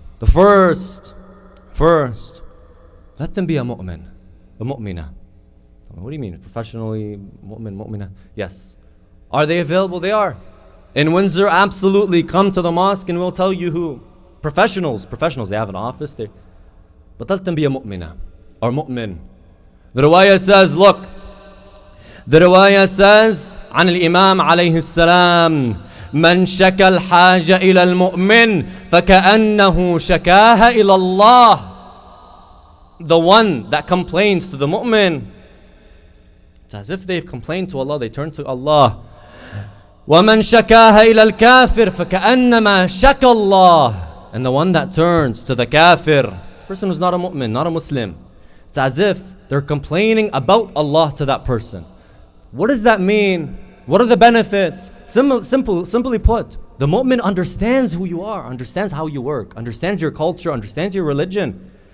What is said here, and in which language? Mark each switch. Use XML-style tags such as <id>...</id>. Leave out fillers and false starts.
<en>The first, let them be a mu'min, a mu'mina. What do you mean? Professionally, mu'mina? Yes. Are they available? They are. In Windsor, absolutely. Come to the mosque and we'll tell you who. Professionals, they have an office there. But let them be a mu'mina or mu'min. The riwayah says, look,</en> <ar>عن الإمام عليه السلام من شكى الحاجة إلى المؤمن فكأنه شكاها إلى الله.</ar> <en>The one that complains to the mu'min, it's as if they've complained to Allah, they turn to Allah.</en> <ar>ومن شكاها إلى الكافر فكأنما شكى الله.</ar> <en>And the one that turns to the kafir, the person who's not a mu'min, not a Muslim, it's as if they're complaining about Allah to that person. What does that mean? What are the benefits? Simply put, the mu'min understands who you are, understands how you work, understands your culture, understands your religion.</en>